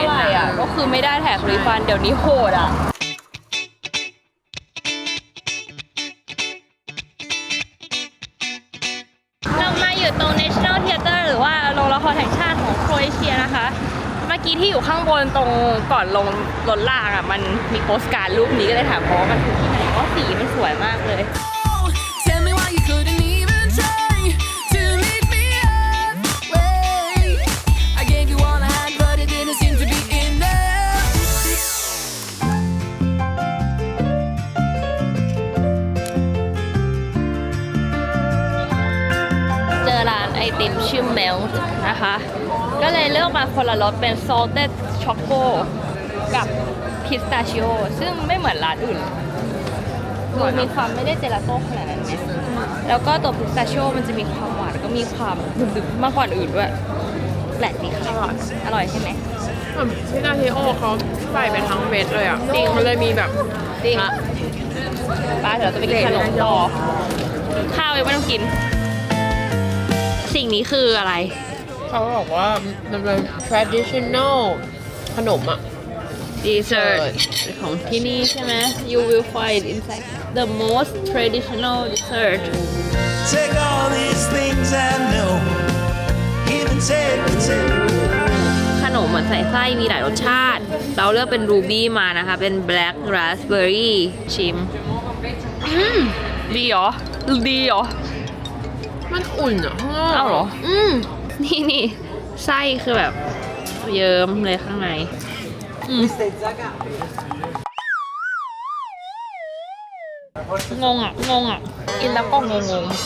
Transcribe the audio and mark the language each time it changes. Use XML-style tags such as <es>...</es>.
<th>เท่าน ไหร่อ่ะก็คือไม่ได้แท็กรีฟันเดี๋ยวนี้โหดอ่ะ เรามาอยู่ตรง National Theatre หรือว่าโรงละครแห่งชาติของโครเอเชียนะคะ เมื่อกี้ที่อยู่ข้างบนตรงก่อนลงรถลากอ่ะ มันมีโปสการ์ดรูปนี้ก็เลยถามเพราะว่ามันคือที่ไหนก็สีมันสวยมากเลย</th> <en>Tell me why you couldn't even try to meet me halfway. I gave you all I had, but it didn't seem to be enough.</en> <th>เจอร้านไอติมชื่อ Melt นะคะ ก็เลยเลือกมาคนละรสเป็น salted choco กับ pistachio ซึ่งไม่เหมือนร้านอื่นดูมีความไม่ได้เจลาโต้ขนาดนั้นไหมแล้วก็ตัว pistachio มันจะมีความหวานแล้วก็มีความดึบๆมากกว่าอื่นด้วยแปลกดีค่ะอร่อยใช่ไหม ที่นาทีโอเขาใส่เป็นทั้งเม็ดเลยอ่ะจริงมันเลยมีแบบ จริง ละ ป้าเดี๋ยวเราจะไปกินขนมต่อข้าวยังไม่ต้องกิน สิ่งนี้คืออะไร เขาบอกว่ามันเป็น traditional ขนมอ่ะ</th> <en>dessert</en> <th>ของที่นี่ใช่ไหม</th> <en>you will find inside the most traditional dessert Take all these things I know, even take the take.</en> <th>ขนมเหมือนใส่ไส้มีหลายรสชาติ เราเลือกเป็นรูบี้มานะคะ เป็น black raspberry ชิมดีเหรอ ดีเหรอ มันอุ่นอ่ะข้างนอก เอาเหรอ นี่ไส้คือแบบเยิ้มเลยข้างในงงอ่ะ กินแล้วก็งง</th>